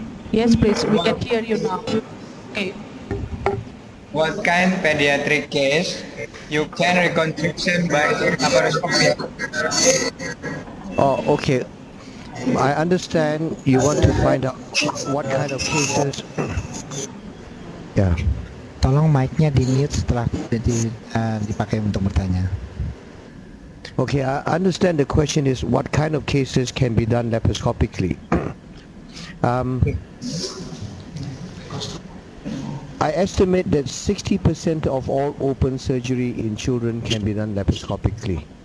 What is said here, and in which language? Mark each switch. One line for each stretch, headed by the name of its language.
English: Yes, please. We can hear you now. Okay. What kind pediatric case you can reconstruction by laparoscopy? Oh, okay. I understand you want to find out what kind of cases. Yeah.
Indonesian: Tolong mic-nya di mute setelah dipakai untuk bertanya.
English: Okay, I understand the question is what kind of cases can be done laparoscopically. I estimate that 60% of all open surgery in children can be done laparoscopically.